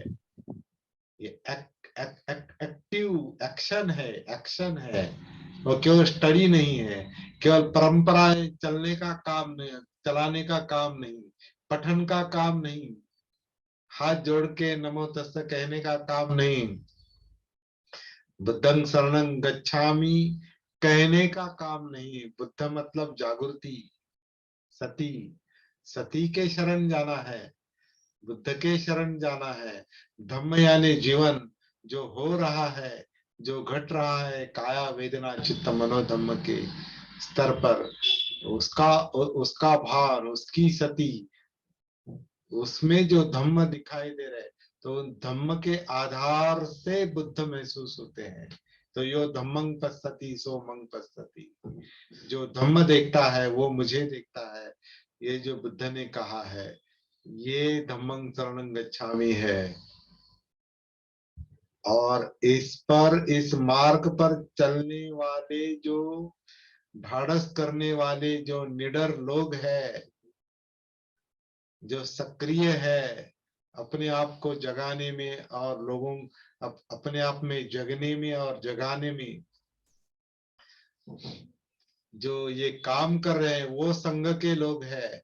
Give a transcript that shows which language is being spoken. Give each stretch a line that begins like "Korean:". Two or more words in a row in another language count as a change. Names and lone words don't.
Hindi: ये एक्टिव एक्शन है, एक्शन है। वो केवल स्टडी नहीं है, केवल परंपराएं चलने का काम नहीं, चलाने का काम नहीं, पठन का काम नहीं, हाथ जोड़ के
Pali: नमो तस्से
Hindi: कहने का काम नहीं,
Pali: बुद्धं शरणं गच्छामि
Hindi: कहने का काम नहीं। बुद्ध मतलब जागृति, सती, सती के शरण जाना है, बुद्ध के शरण जाना है। धम्म यानी जीवन, जो हो रहा है, जो घट रहा है काया वेदना चित्त मनोधम्म के स्तर पर, उसका उसका भार, उसकी सती, उसमें जो धम्म दिखाई दे रहे, तो धम्म के आधार से बुद्ध महसूस होते हैं।
Pali: तो यो धम्मं पश्यति सो मं पश्यति,
Hindi: जो धम्म देखता है वो मुझे देखता है। ये जो बुद्ध ने कहा है, ये
Pali: धम्मं शरणं गच्छामि
Hindi: है। और इस पर, इस मार्ग पर चलने वाले, जो ढाढ़स करने वाले, जो निडर लोग हैं, जो सक्रिय है अपने आप को जगाने में और लोगों अपने आप में जगने में और जगाने में, जो ये काम कर रहे हैं, वो संघ के लोग हैं।